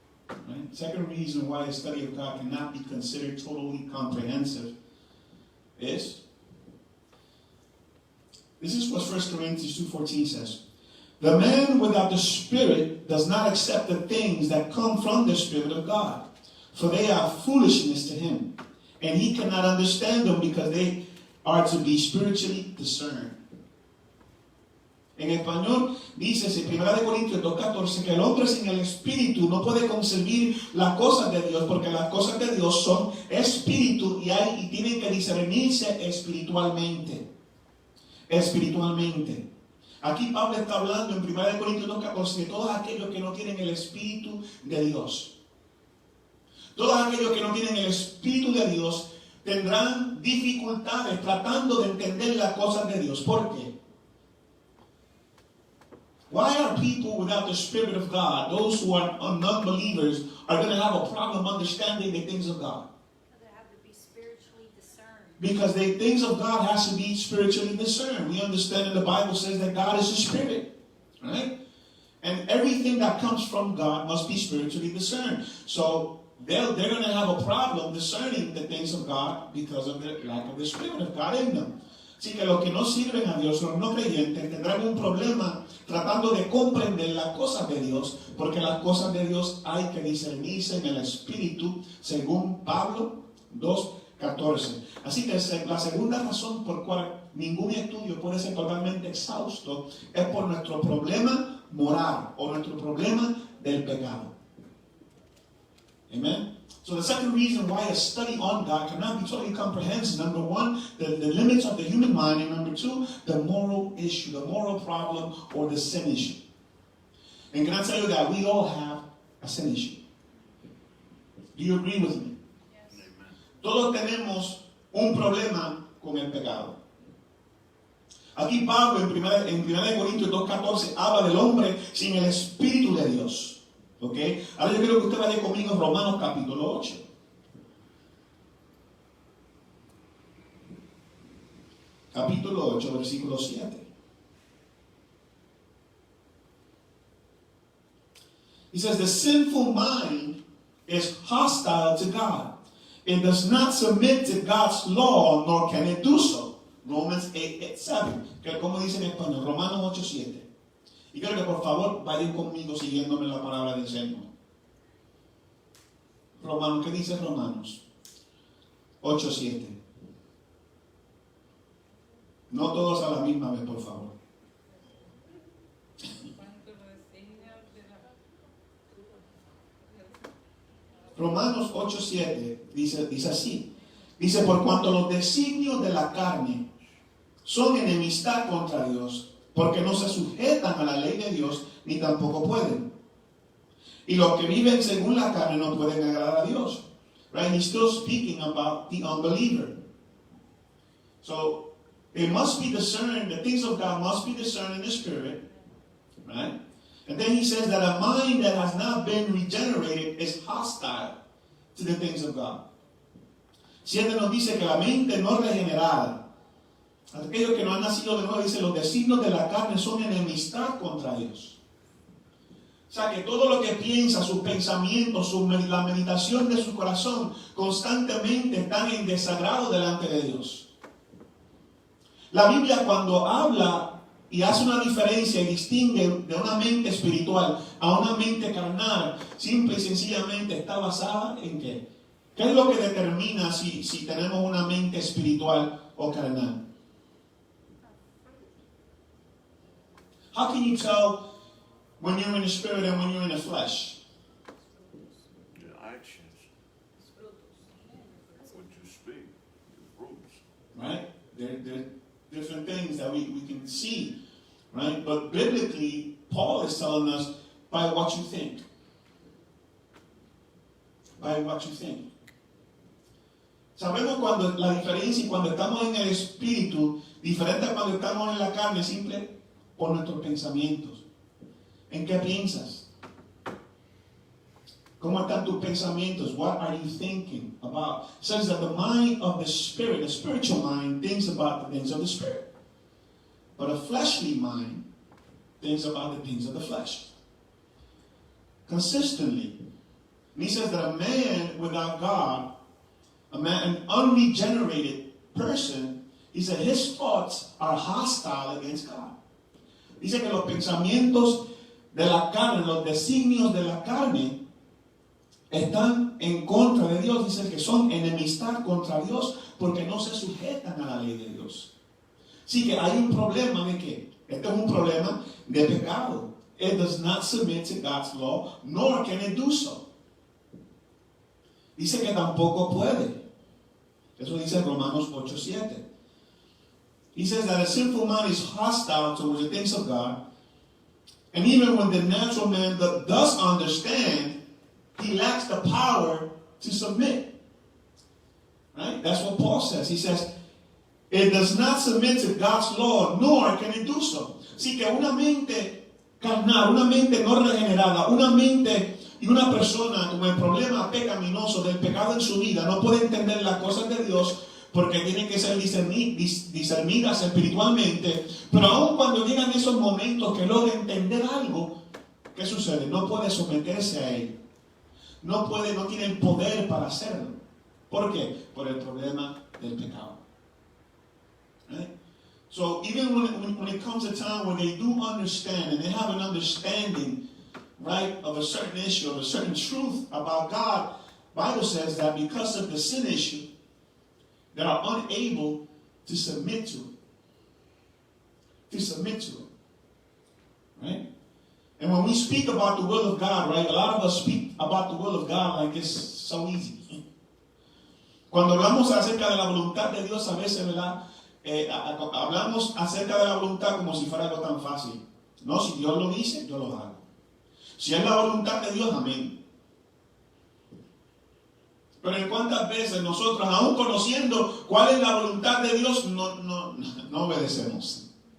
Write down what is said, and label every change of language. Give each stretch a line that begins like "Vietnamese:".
English: Right? Second reason why a study of God cannot be considered totally comprehensive is, this is what 1 Corinthians 2:14 says. The man without the Spirit does not accept the things that come from the Spirit of God, for they are foolishness to him, and he cannot understand them because they are to be spiritually discerned.
Spanish: En español dice en 1 Corintios 2:14 que el hombre sin el Espíritu no puede concebir las cosas de Dios, porque las cosas de Dios son espíritu y tienen que discernirse espiritualmente. Espiritualmente. Aquí Pablo está hablando en 1 Corintios 2:14 de todos aquellos que no tienen el Espíritu de Dios. Todos aquellos que no tienen el Espíritu de Dios tendrán dificultades tratando de entender las cosas de Dios. ¿Por qué?
English: Why are people without the Spirit of God, those who are non-believers, are going to have a problem understanding the things of God? They have to be spiritually discerned. Because the things of God has to be spiritually discerned. We understand that the Bible says that God is a spirit, right? And everything that comes from God must be spiritually discerned. So they're going to have a problem discerning the things of God because of the lack of the Spirit of God in them.
Spanish: Así que los que no sirven a Dios, los no creyentes, tendrán un problema tratando de comprender las cosas de Dios, porque las cosas de Dios hay que discernirse en el Espíritu, según Pablo 2:14. Así que la segunda razón por cual ningún estudio puede ser totalmente exhausto es por nuestro problema moral o nuestro problema del pecado. Amen.
English: So the second reason why a study on God cannot be totally comprehensive, number one, the limits of the human mind, and number two, the moral issue, the moral problem, or the sin issue. And can I tell you that we all have a sin issue? Do you agree with me? Yes.
Spanish: Todos tenemos un problema con el pecado. Aquí Pablo en 1 Corintios 2:14 habla del hombre sin el Espíritu de Dios. ¿Ok? Ahora yo quiero que usted vaya conmigo en Romanos capítulo 8. Capítulo 8, versículo 7.
English: He says, the sinful mind is hostile to God. It does not submit to God's law, nor can it do so. Romans 8:7.
Spanish: Que como dice en español, Romanos 8:7. Y quiero que por favor vayan conmigo siguiéndome la palabra del Señor. Romanos, ¿qué dice Romanos? 8:7. No todos a la misma vez, por favor. Romanos 8:7 dice así. Dice, por cuanto los designios de la carne son enemistad contra Dios, porque no se sujetan a la ley de Dios, ni tampoco pueden. Y los que viven según la carne no pueden agradar a Dios.
English: Right? He's still speaking about the unbeliever. So, it must be discerned, the things of God must be discerned in the Spirit. Right? And then he says that a mind that has not been regenerated is hostile to the things of God.
Spanish: Siempre nos dice que la mente no regenerada, aquellos que no han nacido de nuevo, dice, los designios de la carne son enemistad contra Dios. O sea que todo lo que piensa, sus pensamientos, la meditación de su corazón, constantemente están en desagrado delante de Dios. La Biblia cuando habla y hace una diferencia y distingue de una mente espiritual a una mente carnal, simple y sencillamente está basada en ¿qué? ¿Qué es lo que determina si tenemos una mente espiritual o carnal?
English: How can you tell when you're in the spirit and when you're in the flesh? Your actions, what you speak, your fruits. Right? There are different things that we can see. Right? But biblically, Paul is telling us by what you think. By what you think.
Spanish: Sabemos cuando la diferencia cuando estamos en el espíritu, diferente a cuando estamos en la carne, simple por nuestros pensamientos. ¿En qué piensas? ¿Cómo están tus pensamientos?
English: What are you thinking about? It says that the mind of the spirit, the spiritual mind, thinks about the things of the spirit. But a fleshly mind thinks about the things of the flesh. Consistently. And he says that a man without God, an unregenerated person, he said his thoughts are hostile against God.
Spanish: Dice que los pensamientos de la carne, los designios de la carne, están en contra de Dios. Dice que son enemistad contra Dios porque no se sujetan a la ley de Dios. Así que hay un problema de ¿qué? Este es un problema de pecado.
English: It does not submit to God's law, nor can it do so.
Spanish: Dice que tampoco puede. Eso dice Romanos 8:7.
English: He says that a sinful man is hostile towards the things of God. And even when the natural man does understand, he lacks the power to submit. Right? That's what Paul says. He says, it does not submit to God's law, nor can it do so.
Spanish: Así que una mente carnal, una mente no regenerada, una mente y una persona con el problema pecaminoso del pecado en su vida no puede entender las cosas de Dios porque tienen que ser discernidas espiritualmente, pero aun cuando llegan esos momentos que logra entender algo, ¿qué sucede? No puede someterse a él. No tiene el poder para hacerlo. ¿Por qué? Por el problema del pecado. ¿Eh?
English: So even when it comes a time when they do understand and they have an understanding, right, of a certain issue, of a certain truth about God, Bible says that because of the sin issue, they are unable to submit to it. To submit to it. Right? And when we speak about the will of God, right, a lot of us speak about the will of God like it's so easy.
Spanish: Cuando hablamos acerca de la voluntad de Dios, a veces, ¿verdad? Hablamos acerca de la voluntad como si fuera algo tan fácil. No, si Dios lo dice, yo lo hago. Si es la voluntad de Dios, amén. Pero en cuántas veces nosotros, aún conociendo cuál es la voluntad de Dios, no obedecemos.